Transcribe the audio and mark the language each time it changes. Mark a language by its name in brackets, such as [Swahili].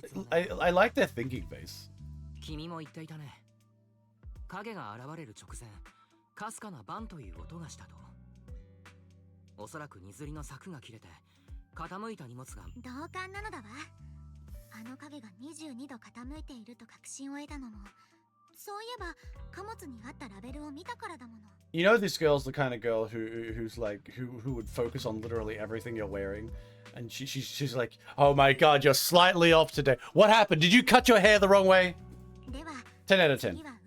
[English] I like their thinking face. [Japanese] 君も言っていたね。影が現れる直前、かすかなバンという音がしたと。おそらく荷吊りの柵が切れて、傾いた荷物が。同感なのだわ。あの影が22度傾いていると確信を得たのも、そういえば貨物にあったラベルを見たからだもの。 [English] You know, this girl's the kind of girl who's like who would focus on literally everything you're wearing. And she's like, oh my god, you're slightly off today. What happened? Did you cut your hair the wrong way? 10 out of 10.